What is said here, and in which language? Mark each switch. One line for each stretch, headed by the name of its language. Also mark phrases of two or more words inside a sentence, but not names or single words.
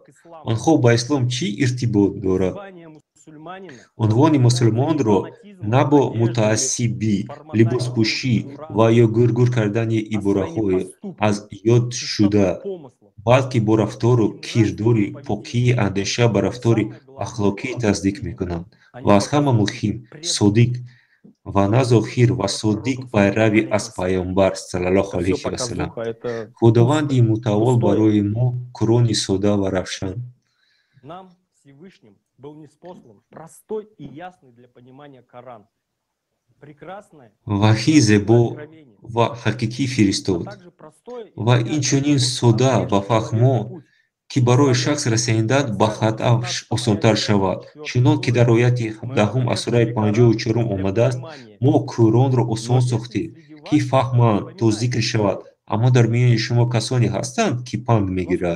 Tajik: Онҳо ба ислом чӣ иртибот дорад? Унвони мусулмонро на бо мутаассибӣ, либоспӯшӣ ва ё гур кардани ибораҳое аз ёд шуда, балки бо рафтору кирдори покии андеша ба рафтори ахлоқӣ таздиқ мекунанд. Ва аз ҳама муҳим, содиқ ва на зоҳир ва содиқ пайрави аз пайғамбар
Arabic: صلى الله عليه وسلم.
Tajik: Худованди мутаол барои мо Қуръони сода ва равшан.
Russian: Нам Всевышним был ниспослан простой и ясный для понимания Коран.
Tajik: ваҳӣ зебо ва ҳақиқӣ фиристод ва инчунин сода ва фаҳмо, ки барои шахс расидан ба хатъаш осонтар шавад. Чунон ки дар ояти 17 аз сураи 54 омадааст: мо кӯронро осон сохтем, ки фаҳманд, то зикр шавад, аммо дар миёни шумо касоне ҳастанд, ки панд мегиранд.